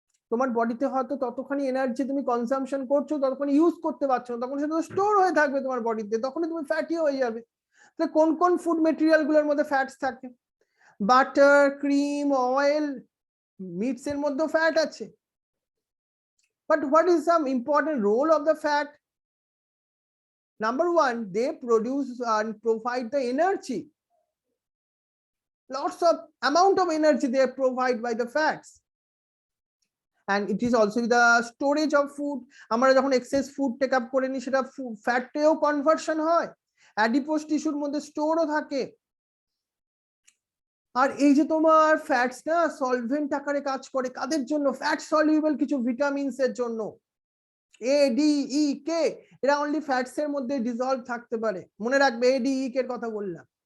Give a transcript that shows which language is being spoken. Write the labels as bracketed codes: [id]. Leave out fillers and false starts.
[bn] তোমার বডিতে হয়তো ততখানি এনার্জি তুমি কনজাম্পশন করছো, ততখানি ইউজ করতে পারছো না, তখন সেটা স্টোর হয়ে থাকবে তোমার বডিতে, তখনই তুমি ফ্যাটি হয়ে যাবে। তাহলে কোন কোন ফুড মেটেরিয়াল গুলোর মধ্যে ফ্যাটস থাকে? বাটার, ক্রিম, অয়েল, মিটস এর মধ্যে ফ্যাট আছে। [en] But what is some important role of the fat? Number one, they produce and provide the energy. Lots of amount of energy they provide by the fats. And it is also the storage of food. [bn] আমরা যখন access food take up করে নি সেটা ফ্যাটেও conversion হয়, adipose টিস্যুর মধ্যে স্টোরও থাকে। আর এই যে তোমার ফ্যাটস না সলভেন্ট আকারে কাজ করে কাদের জন্য? ফ্যাট সলিউবল কিছু ভিটামিনস এর জন্য। এ ডি ই কে এরা অনলি ফ্যাটস এর মধ্যে ডিসলভ থাকতে পারে, মনে রাখবে এ ডি ই কে এর কথা বললাম।